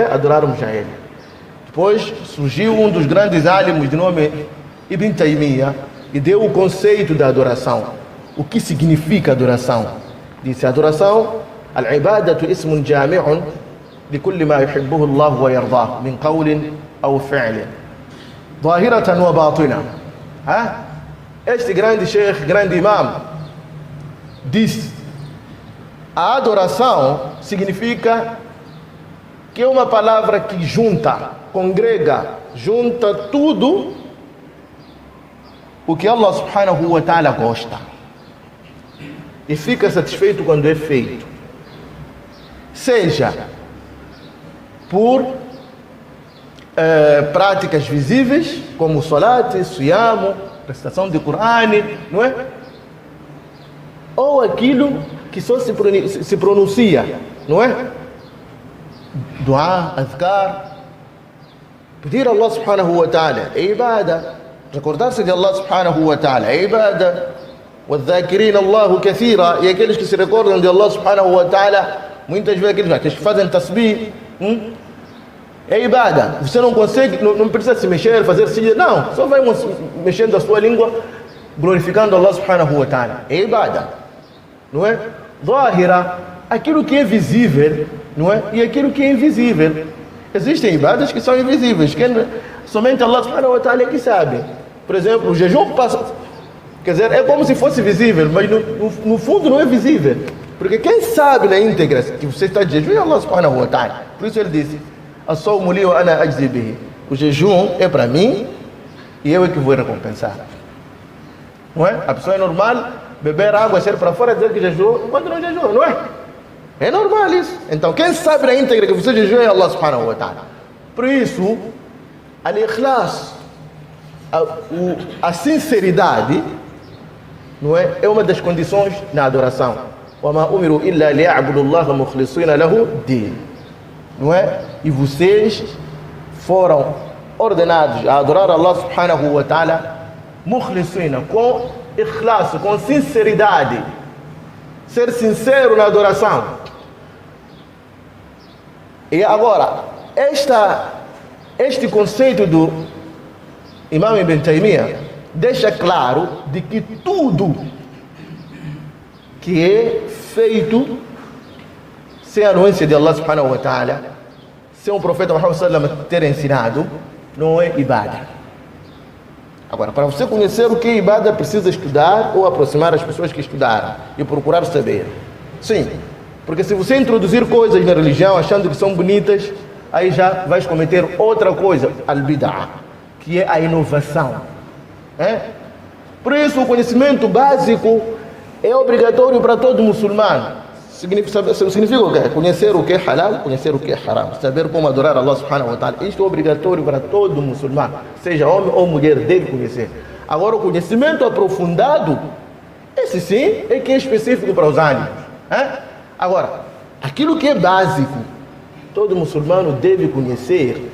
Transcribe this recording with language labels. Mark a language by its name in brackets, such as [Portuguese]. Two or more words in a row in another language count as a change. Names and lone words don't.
[Portuguese] Adorarmos a Ele. Depois surgiu um dos grandes álimos de nome Ibn Taymiyyah e deu o conceito da adoração. O que significa adoração? Disse: adoração, [Arabic] العبادة اسم جامع لكل ما يحبه الله ويرضاه من قول أو فعل ظاهرة وباطنة. [Portuguese] Este grande sheikh, grande imam, disse: a adoração significa que é uma palavra que junta, congrega, junta tudo o que Allah [Arabic] سبحانه وتعالى [Portuguese] gosta e fica satisfeito quando é feito, seja por práticas visíveis como salat, siyam, recitação de Qur'an, não é? Ou aquilo que só se pronuncia, não é? Dua, adhkar, pedir a Allah [Arabic] سبحانه وتعالى, [Portuguese] é ibada. Recordar-se de Allah [Arabic] سبحانه وتعالى [Portuguese] é ibada. [Arabic] وَالذَّاكِرِينَ اللَّهُ كَثِيرًا, [Portuguese] e aqueles que se recordam de Allah [Arabic] سبحانه وتعالى, [Portuguese] muitas vezes aqueles que fazem tasbih, é ibada. Você não consegue, não precisa se mexer, fazer sijda, não, só vai mexendo a sua língua, glorificando Allah [Arabic] سبحانه وتعالى, [Portuguese] é ibada, não é? Zahira, aquilo que é visível, não é? E aquilo que é invisível. Existem ibadas que são invisíveis, que somente Allah [Arabic] سبحانه وتعالى [Portuguese] é que sabe. Por exemplo, o jejum passa, quer dizer, é como se fosse visível, mas no fundo não é visível, porque quem sabe na íntegra que você está de jejum é Allah [Arabic] سبحانه وتعالى. [Portuguese] Por isso ele disse: [Arabic] الصوم لي وأنا أجزي به. [Portuguese] O jejum é para mim e eu é que vou recompensar. Não é? A pessoa é normal beber água, sair para fora e dizer que jejuou quando não jejuou, não é? É normal isso. Então quem sabe na íntegra que você jejuou é Allah [Arabic] سبحانه وتعالى. [Portuguese] Por isso, al-ikhlas, a sinceridade, não é? É uma das condições na adoração. [Arabic] وَمَا أُمِرُوا إِلَّا لِيَعْبُدُوا اللَّهَ مُخْلِصِينَ لَهُ الدِّينَ. [Portuguese] Não é? E vocês foram ordenados a adorar Allah [Arabic] سبحانه وتعالى [Portuguese] mukhlisina, com ikhlas, com sinceridade, ser sincero na adoração. E agora, este conceito do Imam Ibn Taymiyyah deixa claro de que tudo que é feito sem a anuência de Allah [Arabic] سبحانه وتعالى, [Portuguese] sem o profeta Muhammad [Arabic] صلى الله عليه وسلم [Portuguese] ter ensinado, não é ibadah. Agora, para você conhecer o que é ibadah, precisa estudar ou aproximar as pessoas que estudaram e procurar saber. Sim, porque se você introduzir coisas na religião achando que são bonitas, aí já vais cometer outra coisa, al-bid'ah, que é a inovação. Por isso, o conhecimento básico é obrigatório para todo muçulmano. Significa o quê? Conhecer o que é halal, conhecer o que é haram, saber como adorar Allah [Arabic] سبحانه وتعالى. [Portuguese] Isto é obrigatório para todo muçulmano, seja homem ou mulher, deve conhecer. Agora, o conhecimento aprofundado, esse sim é que é específico para os ânimos. Agora, aquilo que é básico, todo muçulmano deve conhecer.